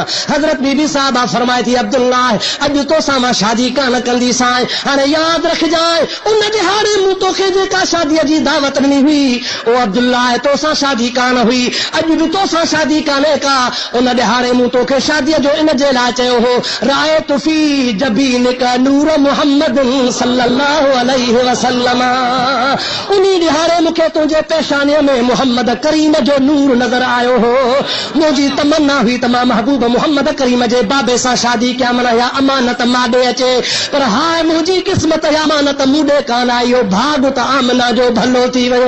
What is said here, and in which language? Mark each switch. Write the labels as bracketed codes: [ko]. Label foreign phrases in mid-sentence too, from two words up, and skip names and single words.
[sd] हज़रत बीबी साहिबा फरमाए थी अब्दुल्ला अॼु तोसां मां शादी कान कंदीसांइ, हाणे यादि रखजांइ उन ॾिहाड़े मूं तोखे जेका शादीअ जी दावत ॾिनी हुई ओ अब्दुल्ला तोसां शादी कान हुई, अॼु बि तोसां शादी कान्हे का। उन ॾिहाड़े मूं तोखे शादीअ जो इन जे लाइ चयो हो [ar] رأيت في جبينك نور محمد صلى الله عليه وسلم, [sd] उन्ही ॾिहाड़े मूंखे तुंहिंजे पेशानीअ में मुहम्मद करीम जो नूर नज़र आयो हो। मुंहिंजी तमन्ना हुई त मां महबूब मुहम्मद करीम जे बाबे सां शादी कयां, मन या अमानत माॾे अचे, पर हाय मुंहिंजी क़िस्मत या अमानत मूॾे कान आई, भाग त आमना जो भलो थी वियो।